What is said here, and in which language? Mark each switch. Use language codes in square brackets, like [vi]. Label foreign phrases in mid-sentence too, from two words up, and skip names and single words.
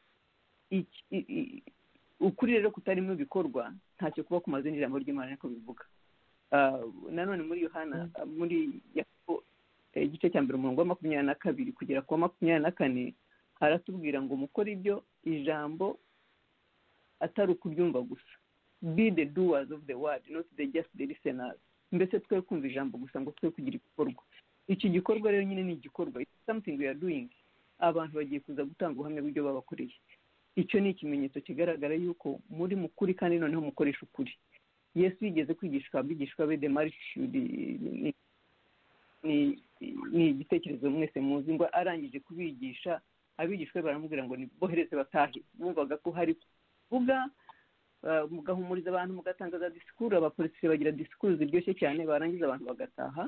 [rw] Ukuri rero kutarimo ibikorwa ntacyo kuba kumaze n'ijambo ry'Imana niko bivuga. Nanone muri Yohana muri Yakobo igice cya mbere umurongo wa 22 kugera ku wa 24 haratubwira ngo mukore ibyo ijambo atari ukuryumva gusa. [en] Be the doers of the word, not just the listeners. [rw] Mbese twe kumva ijambo gusa ngo twe kugira igikorwa. Iki gikorwa rero nyine ni igikorwa. [en] It's something we are doing. [rw] Abantu bagiye kuza gutanga ubuhamya bw'ibyo babakoreye. Icyo ni ikimenyetso kigaragara yuko muri mukuri kandi noneho mukoresha ukuri. Yesu yigeze kwigishwa abigishwa be [en] the multitude [rw] ni igitekerezo mwese muzi ngo arangije kubigisha abigishwa baramubwira ngo nibohereze batahe. Bumvaga ko hari kuvuga mugahumuriza abantu mugatangaza disikuru. Abapolisi bagira disikuru ziryoshye cyane barangiza abantu bagataha.